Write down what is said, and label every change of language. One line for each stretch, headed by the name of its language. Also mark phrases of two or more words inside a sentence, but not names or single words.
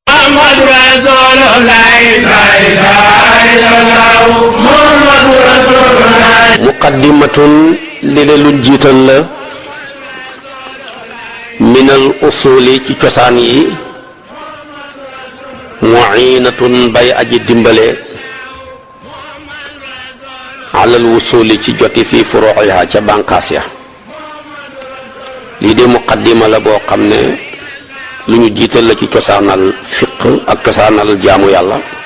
Arabic: محمد رسول الله لا إله إلا الله محمد رسول الله مقدمة لـ
Wolof: le luñ jiital la
Arabic: من الأصول
Wolof: ci cosaan yi mu'inatun bay aji dimbale
Arabic: على الوصول
Wolof: ci joti
Arabic: في فروعها
Wolof: ca bànqaas ya lii de muqaddima la boo xam ne lu ñu jiital la ci cosaanal fiq ak cosaanal jaamu yàlla